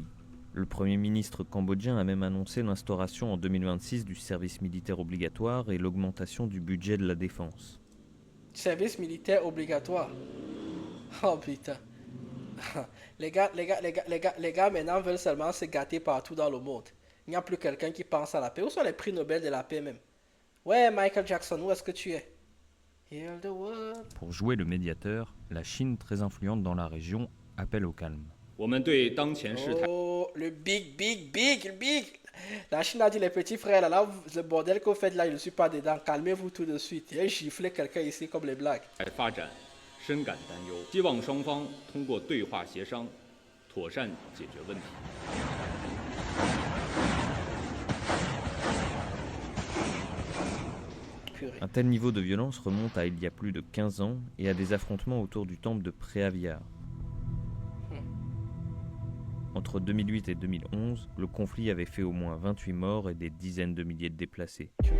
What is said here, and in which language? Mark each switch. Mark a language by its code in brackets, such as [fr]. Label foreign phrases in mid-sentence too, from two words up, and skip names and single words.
[fr] Le Premier ministre cambodgien a même annoncé l'instauration en 2026 du service militaire obligatoire et l'augmentation du budget de la défense. Service militaire obligatoire. Oh putain. Les gars maintenant veulent seulement se gâter partout dans le monde. Il n'y a plus quelqu'un qui pense à la paix. Où sont les prix Nobel de la paix même? Ouais, Michael Jackson, où est-ce que tu es? [en] Heal the world. [fr] Pour jouer le médiateur, la Chine, très influente dans la région, appelle au calme. Oh, le big. La Chine a dit les petits frères, là, le bordel que vous faites là, je ne suis pas dedans. Calmez-vous tout de suite. Et gifler quelqu'un ici comme les blagues. [zh] 深感担忧，希望双方通过对话协商，妥善解决问题。 [fr] Un tel niveau de violence remonte à il y a plus de 15 ans et à des affrontements autour du temple de Preaviar. Entre 2008 et 2011, le conflit avait fait au moins 28 morts et des dizaines de milliers de déplacés.